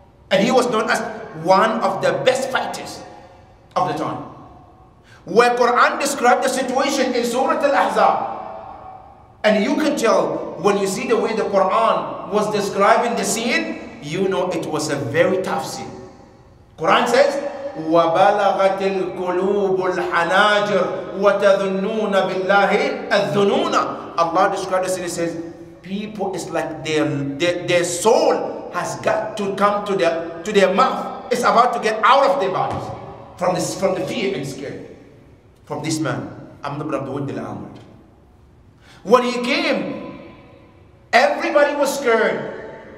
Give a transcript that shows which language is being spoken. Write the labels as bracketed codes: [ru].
[en] And he was known as one of the best fighters of the time. Where Quran described the situation in Surah Al-Ahzab. And you can tell when you see the way the Quran was describing the scene, you know it was a very tough scene. Quran says, [ar] وَبَلَغَتِ الْقُلُوبُ الْحَنَاجِرُ وَتَظُنُّونَ بِاللَّهِ الظُّنُونَ. [en] Allah described the scene, he says, people, it's like their soul has got to come to their mouth. It's about to get out of their bodies from the fear and scare. From this man, Amr ibn Abd al-Amr. When he came, everybody was scared.